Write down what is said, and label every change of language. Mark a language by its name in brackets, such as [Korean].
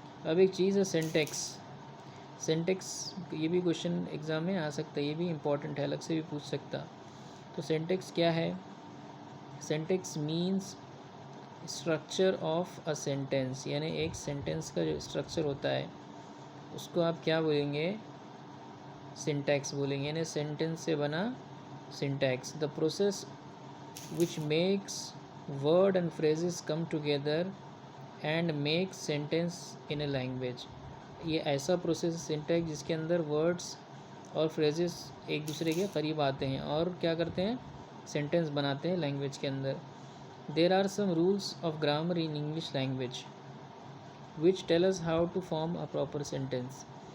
[Hindi] अब एक चीज़ है सेंटेक्स। सेंटेक्स, ये भी क्वेश्चन एग्ज़ाम में आ सकता है, ये भी इम्पॉर्टेंट है, अलग से भी पूछ सकता। तो सेंटेक्स क्या है? [English] syntax means structure of a sentence, [Hindi] यानी एक सेंटेंस का जो स्ट्रक्चर होता है उसको आप क्या बोलेंगे? सिंटैक्स बोलेंगे, यानी सेंटेंस से बना syntax. [English] The process which makes word and phrases come together and make sentence in a language। [Hindi] ये ऐसा प्रोसेस सिंटैक्स जिसके अंदर वर्ड्स और फ्रेजेस एक दूसरे के करीब आते हैं और क्या करते हैं? सेंटेंस बनाते हैं लैंग्वेज के अंदर। [English] There are some rules of grammar in English language which tell us how to form a proper sentence.